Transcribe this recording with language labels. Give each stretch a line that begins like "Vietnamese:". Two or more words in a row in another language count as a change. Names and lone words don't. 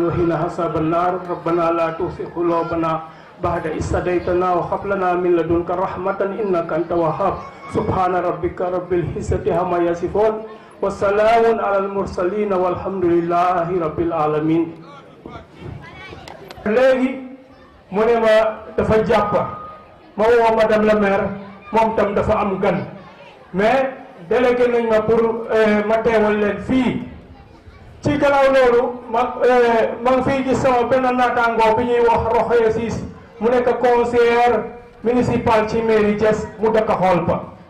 Arabic: وقنا حسابا النار ربنا لا تزغ قلوبنا بعد إذ هديتنا وهب لنا من لدنك رحمة إنك أنت الوهاب سبحان ربك رب العزة عما يصفون وسلام على المرسلين والحمد لله رب العالمين.
Wolof: léegi mu ne ma dafa jàpp ma woo
French: madame la maire
Wolof: moom tam dafa am gan
French: mais délégué
Wolof: nañ ma pour ma teewal leen fii ci gannaaw loolu ma ngi fiy gis sama benn naataangoo bi ñuy wax Rokhaya Ciss mu nekk
French: conseiller municipal
Wolof: ci mairie Thiès mu dëkk xool ba